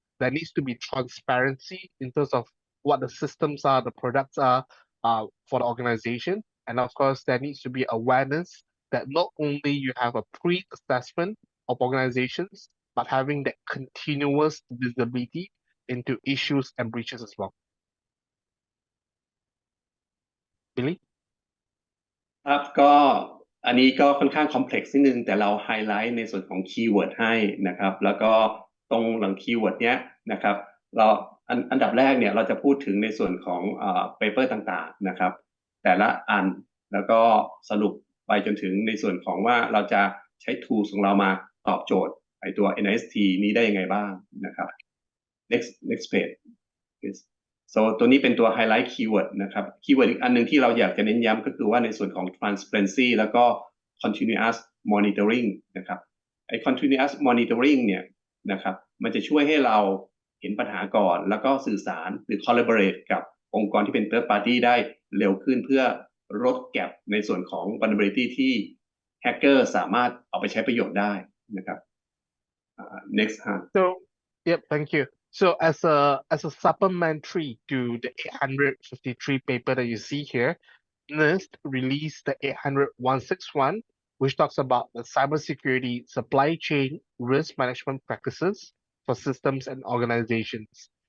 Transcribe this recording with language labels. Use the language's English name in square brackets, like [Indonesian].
[English] There needs to be transparency in terms of what the systems are, the products are for the organization. And of course, there needs to be awareness that not only you have a pre-assessment of organizations, but having that continuous visibility into issues and breaches as well. Billy? [Thai] ครับก็อันนี้ก็ค่อนข้างคอมเพล็กซ์นิดนึงแต่เราไฮไลท์ในส่วนของคีย์เวิร์ดให้นะครับแล้วก็ตรงหลังคีย์เวิร์ดเนี้ยนะครับเราอันดับแรกเนี่ยเราจะพูดถึงในส่วนของเปเปอร์ต่างๆนะครับแต่ละอันแล้วก็สรุปไปจนถึงในส่วนของว่าเราจะใช้ tools ของเรามาตอบโจทย์ไอตัว NIST นี้ได้ยังไงบ้างนะครับ [English] next page yes. [Thai] so ตัวนี้เป็นตัว highlight keyword นะครับ keyword อีกอันหนึ่งที่เราอยากจะเน้นย้ำก็คือว่าในส่วนของ transparency แล้วก็ continuous monitoring นะครับไอ้ continuous monitoring เนี่ยนะครับมันจะช่วยให้เราเห็นปัญหาก่อนแล้วก็สื่อสารหรือ collaborate กับองค์กรที่เป็น third party ได้เร็วขึ้นเพื่อลด gap ในส่วนของ vulnerability ที่ hacker สามารถเอาไปใช้ประโยชน์ได้นะครับnext [English] So, yep, thank you. So as a supplementary to the 853 paper that you see here, NIST released the 800-161, which talks about the cybersecurity supply chain risk management practices for systems and organizations.